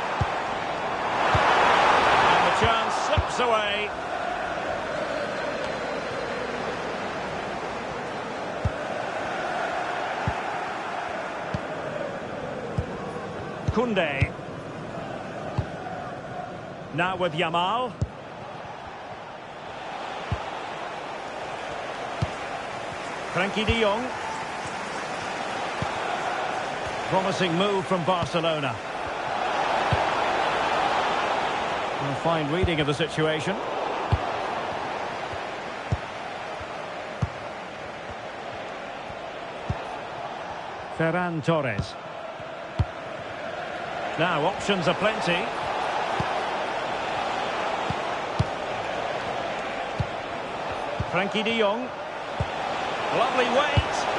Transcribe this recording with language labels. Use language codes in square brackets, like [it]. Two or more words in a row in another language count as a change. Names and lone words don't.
[en] And the chance slips away. Koundé. Now with Yamal. Frenkie de Jong. Promising move from Barcelona. A fine reading of the situation. Ferran Torres. Now, options are plenty. Frenkie de Jong. Lovely weight.